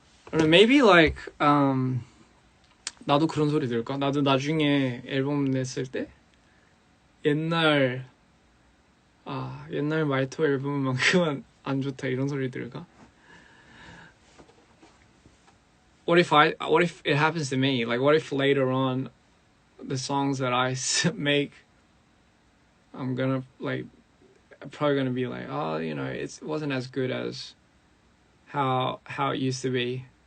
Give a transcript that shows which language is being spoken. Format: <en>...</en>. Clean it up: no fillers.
<en>I don't know, maybe like</en> <ko>나도 그런 소리 들을까? 나도 나중에 앨범 냈을 때 옛날 말투 앨범만큼은 안 좋다 이런 소리 들을까?</ko> <en>What if it happens to me? Like what if later on the songs that I make, I'm probably gonna be like, oh, you know, it wasn't as good as how it used to be.</en>